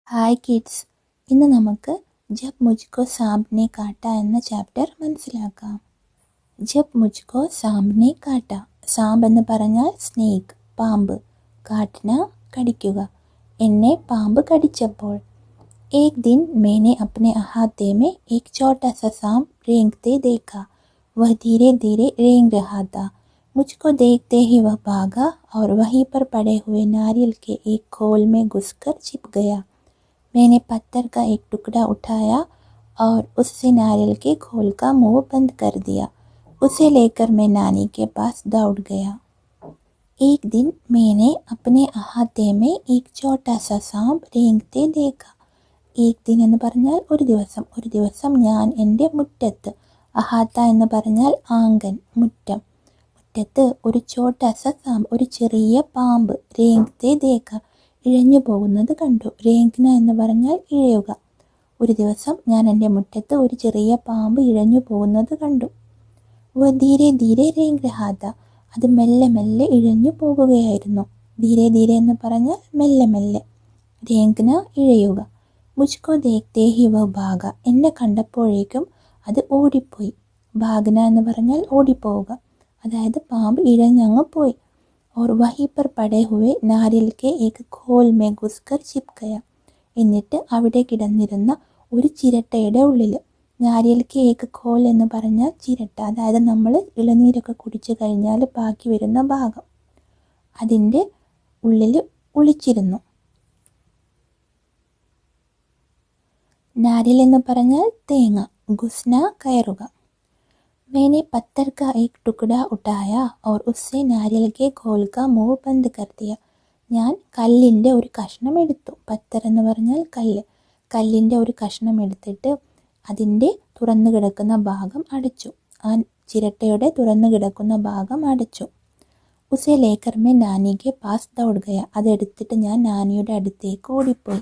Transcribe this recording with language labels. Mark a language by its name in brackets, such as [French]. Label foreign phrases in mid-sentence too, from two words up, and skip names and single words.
[Malayalam] ഹായ് കിഡ്സ്, ഇന്ന് നമുക്ക് ജബ് മുജ്കോ സാംപ്നെ കാട്ട എന്ന ചാപ്റ്റർ മനസ്സിലാക്കാം. ജബ് മുജ്കോ സാംപ്നെ കാട്ട. സാമ്പ് എന്ന് പറഞ്ഞാൽ സ്നേക്ക്, പാമ്പ്. കാട്ടന കടിക്കുക. എന്നെ പാമ്പ് കടിച്ചപ്പോൾ. [Hindi] एक दिन मैंने अपने अहाते में एक छोटा सा सांप रेंगते देखा. वह धीरे धीरे रेंग रहा था. मुझको देखते ही वह भागा और वहीं पर पड़े हुए नारियल के एक खोल में घुसकर छिप गया. मैंने पत्थर का एक टुकड़ा उठाया और उससे नारियल के खोल का मुंह बंद कर दिया. उसे लेकर मैं नानी के पास दौड़ गया. एक दिन मैंने अपने अहाते में एक छोटा सा सांप रेंगते देखा. एक दिन [Malayalam] എന്ന് പറഞ്ഞാൽ ഒരു ദിവസം ഞാൻ എൻ്റെ മുറ്റത്ത്, അഹാത്ത എന്ന് പറഞ്ഞാൽ ആങ്കൻ, മുറ്റം, മുറ്റത്ത് ഒരു [Hindi] छोटा सा सांप, [Malayalam] ഒരു ചെറിയ പാമ്പ്, [Hindi] रेंगते देखा, [Malayalam] ഇഴഞ്ഞു പോകുന്നത് കണ്ടു. രേങ്ന എന്ന് പറഞ്ഞാൽ ഇഴയുക. ഒരു ദിവസം ഞാൻ എൻ്റെ മുറ്റത്ത് ഒരു ചെറിയ പാമ്പ് ഇഴഞ്ഞു പോകുന്നത് കണ്ടു. [Hindi] वह धीरे धीरे रेंग रहा था, [Malayalam] അത് മെല്ലെ മെല്ലെ ഇഴഞ്ഞു പോകുകയായിരുന്നു. [Hindi] धीरे धीरे [Malayalam] എന്ന് പറഞ്ഞാൽ മെല്ലെ മെല്ലെ, രേങ്ന ഇഴയുക. [Hindi] मुझको देखते ही वह भागा, [Malayalam] എന്നെ കണ്ടപ്പോഴേക്കും അത് ഓടിപ്പോയി. ഭാഗ്ന എന്ന് പറഞ്ഞാൽ ഓടിപ്പോവുക, അതായത് പാമ്പ് ഇഴഞ്ഞങ്ങ് പോയി. [Hindi] और वहीं पर पड़े हुए नारियल के एक खोल में घुसकर छिप गया. [Malayalam] എന്നിട്ട് അവിടെ കിടന്നിരുന്ന ഒരു ചിരട്ടയുടെ ഉള്ളിൽ. [Hindi] नारियल के एक खोल [Malayalam] എന്ന് പറഞ്ഞാൽ ചിരട്ട, അതായത് നമ്മൾ ഇളനീരൊക്കെ കുടിച്ചു കഴിഞ്ഞാൽ ബാക്കി വരുന്ന ഭാഗം, അതിൻ്റെ ഉള്ളിൽ ഒളിച്ചിരുന്നു. നാരിയൽ എന്ന് പറഞ്ഞാൽ തേങ്ങ, ഗുസ്ന കയറുക. [Hindi] मैंने पत्थर का एक टुकड़ा उठाया और उससे नारियल के खोल का मुंह बंद कर दिया. [Malayalam] ഞാൻ കല്ലിൻ്റെ ഒരു കഷ്ണം എടുത്തു. പത്തർ എന്ന് പറഞ്ഞാൽ കല്ല്. കല്ലിൻ്റെ ഒരു കഷ്ണം എടുത്തിട്ട് അതിൻ്റെ തുറന്നു കിടക്കുന്ന ഭാഗം അടച്ചു. ആ ചിരട്ടയുടെ തുറന്നു കിടക്കുന്ന ഭാഗം അടച്ചു. [Hindi] उसे लेकर मैं नानी के पास दौड़ गया, [Malayalam] അതെടുത്തിട്ട് ഞാൻ നാനിയുടെ അടുത്തേക്ക് ഓടിപ്പോയി.